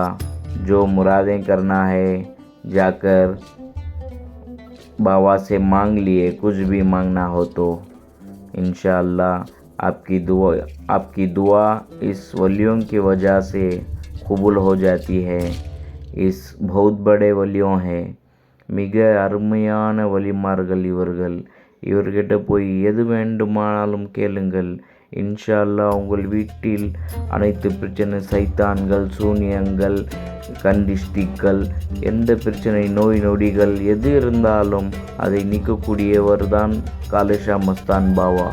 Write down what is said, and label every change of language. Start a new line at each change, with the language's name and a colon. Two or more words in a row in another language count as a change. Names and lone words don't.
Hindi: जो मुरादें करना है जाकर बाबा से मांग लिए, कुछ भी मांगना हो तो इंशाअल्लाह आपकी दुआ इस वलियों की वजह से कबूल हो जाती है। इस बहुत बड़े वलियों हैं.
Tamil: மிக அருமையான வலிமார்கள் இவர்கள். இவர்கிட்ட போய் எது வேண்டுமானாலும் கேளுங்கள்.
Arabic: إن شاء الله
Tamil: உங்கள் வீட்டில் அனைத்து பிரச்சனை, சைத்தான்கள், சூனியங்கள், கண்டிஷ்டிகள், எந்த பிரச்சனை, நோய் நொடிகள் எது இருந்தாலும் அதை நீக்கக்கூடியவர் தான் காலேஷா மஸ்தான் பாவா.